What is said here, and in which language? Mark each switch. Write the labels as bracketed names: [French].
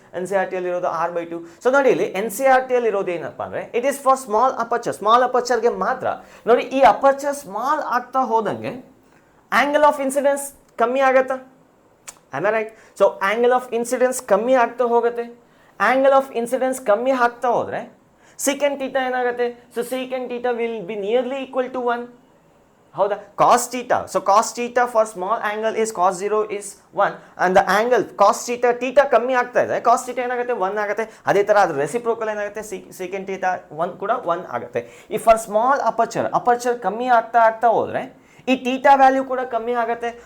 [Kannada] NCERT ಅಲ್ಲಿ ಇರೋದು r/2. So ನೋಡಿ ಇಲ್ಲಿ NCERT ಅಲ್ಲಿ ಇರೋದು ಏನಪ್ಪಾ ಅಂದ್ರೆ ಇಟ್ ಇಸ್ ಫಾರ್ ಸ್ಮಾಲ್ ಅಪರ್ಚರ್ಗೆ ಮಾತ್ರ. ನೋಡಿ ಈ ಅಪರ್ಚರ್ ಸ್ಮಾಲ್ ಆಗ್ತಾ ಹೋದಂಗೆ ಆಂಗಲ್ ಆಫ್ ಇನ್ಸಿಡೆನ್ಸ್ ಕಮ್ಮಿ ಆಗತ್ತಾ? [English] Am I right? [Kannada] So angle of incidence ಕಮ್ಮಿ ಆಗ್ತಾ ಹೋಗುತ್ತೆ. Angle of incidence ಕಮ್ಮಿ ಆಗ್ತಾ ಹೋದ್ರೆ secant theta ಏನಾಗುತ್ತೆ? [English] So secant theta will be nearly equal to 1. ಹೌದಾ? Cos theta. So cos theta for small angle is cos 0 is 1. [Kannada] And the angle cos theta ಕಮ್ಮಿ ಆಗ್ತಾ ಇದೆ. Cos theta ಏನಾಗುತ್ತೆ? 1 ಆಗುತ್ತೆ. ಅದೇ ತರ ಅದ್ರ ರೆಸಿಪ್ರೋಕಲ್ ಏನಾಗುತ್ತೆ? secant theta 1 ಕೂಡ 1 ಆಗುತ್ತೆ. If for small aperture ಕಮ್ಮಿ ಆಗ್ತಾ ಹೋದ್ರೆ ಈ theta ವ್ಯಾಲ್ಯೂ ಕೂಡ ಕಮ್ಮಿ ಆಗುತ್ತೆ.